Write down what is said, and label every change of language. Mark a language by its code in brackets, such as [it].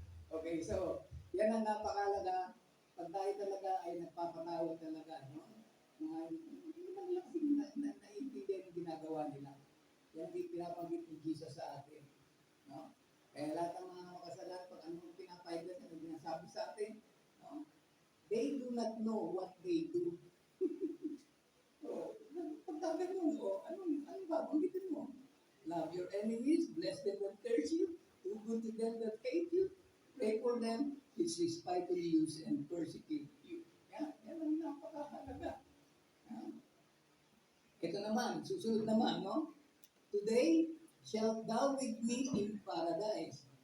[tl] Okay, so, yan ang napakalaga. Pag tayo talaga ay nagpapatawad talaga, no? Hindi naman lang kasi naiintindihan yung ginagawa nila. Yan din pinapanggit ni Jesus sa atin. No? Kaya lahat ng mga makasalanan, pag anong pinapahayag na binasabi sa atin, no? [en] They do not know what they do. [tl] So, pagka ganun, anong babanggitin mo? [en] Love your enemies, bless them that curse you, do good to them that hate you, pray for them, which despitefully use and persecute you. [tl] Yan ang napakahalaga. Ito naman, susunod naman, [en] no? Today, shalt thou with me in paradise.